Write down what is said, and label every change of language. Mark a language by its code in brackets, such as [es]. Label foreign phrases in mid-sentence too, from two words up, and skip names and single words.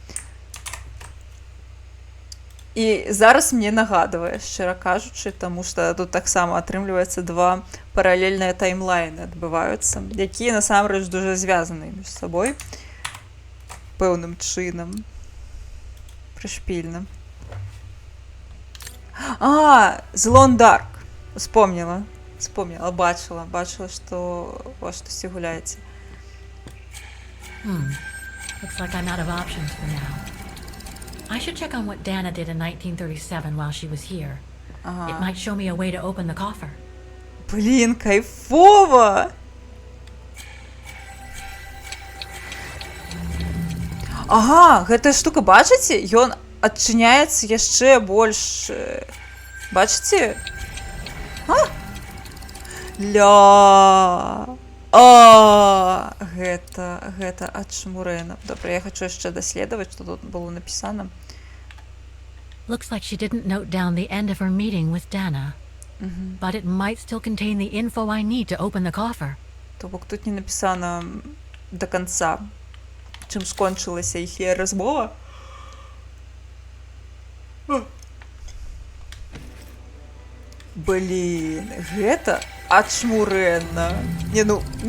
[be] І зараз мне нагадвае, шчыра кажучы, таму што тут таксама атрымліваецца два паралельныя таймлайны адбываюцца, якія насамрэч дужа звязаныя між сабой пэўным чынам. Прышпільна. The Lone Dark. Успомніла, бачыла, што у вас штосьці гуляеце. [en] Looks like I'm out of options for now. I should check on what Dana did in 1937 while she was here. It might show me a way to open the coffer. [be] Блін, кайфова! Ага, гэтая штука, бачыце? Ён адчыняецца яшчэ больш... Бачыце? Гэта ачмурэна. Добра, я хачу яшчэ даследаваць, што тут было напісана. [en] Looks like she didn't note down the end of her meeting with Dana. But it might still contain the info I need to open the coffer. [be] То бок тут не напісана да канца, чым скончылася іхняя размова. Блін, гэта ачмурэнна. Не, ну...